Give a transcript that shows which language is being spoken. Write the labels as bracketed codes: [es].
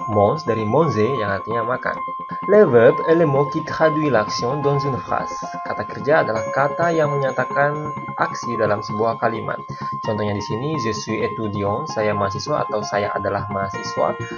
[id] Mange dari manger yang artinya makan. [fr] Le verbe est le mot qui traduit l'action dans une phrase. [id] Kata kerja adalah kata yang menyatakan aksi dalam sebuah kalimat. Contohnya di sini, [fr] je suis étudiant, [id] saya mahasiswa atau saya adalah mahasiswa.